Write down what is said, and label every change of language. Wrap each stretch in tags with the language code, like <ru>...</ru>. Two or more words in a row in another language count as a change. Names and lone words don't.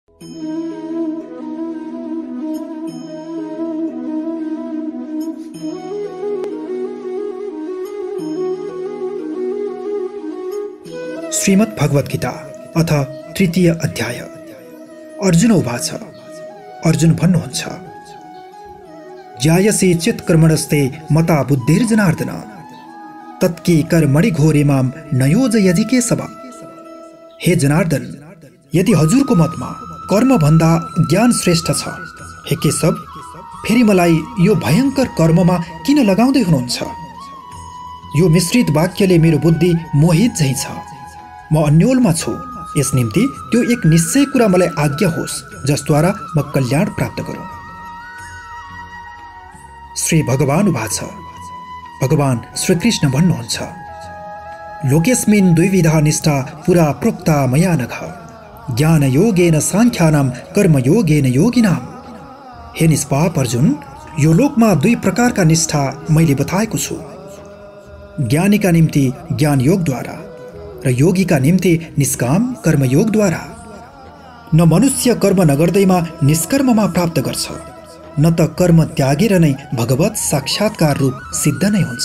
<sa>श्रीमद् भगवत गीता अथ तृतीय अध्याय। अर्जुन उवाच। अर्जुन भन्नुहुन्छ, ज्यायसे चित्कर्मणस्ते मता बुद्धिर्जनार्दन तत्की कर्मणि घोरे माम न योजयति केशव।</sa> <ne>हे जनार्दन, यदि हजुरको मतमा कर्म भन्दा ज्ञान श्रेष्ठ छ, हे केशव, फेरि मलाई यो भयंकर कर्ममा किन लगाउँदै हुनुहुन्छ? यो मिश्रित वाक्यले मेरो बुद्धि मोहित झैं छ। म अन्योलमा छु। यस निम्ति त्यो एक निश्चय कुरा मलाई आज्ञा होस् जसद्वारा म कल्याण प्राप्त गरौँ।</ne> <sa>श्री भगवान उवाच। भगवान श्रीकृष्ण भन्नुहुन्छ, लोकेस्मिन् द्विविधा निष्ठा पुरा प्रोक्ता मया नघ ज्ञान योगेन सांख्यानाम कर्म योगेन योगिनाम।</sa> <ne>हे निष्पाप अर्जुन, यो लोकमा दुई प्रकारका निष्ठा मैले बताएको छु। ज्ञानीका निम्ति ज्ञान योगद्वारा र योगीका निम्ति निष्काम कर्मयोगद्वारा। न मनुष्य कर्म नगर्दैमा निष्कर्ममा प्राप्त गर्छ, न त कर्म त्यागेर नै भगवत साक्षात्कार रूप सिद्ध नै हुन्छ।</ne>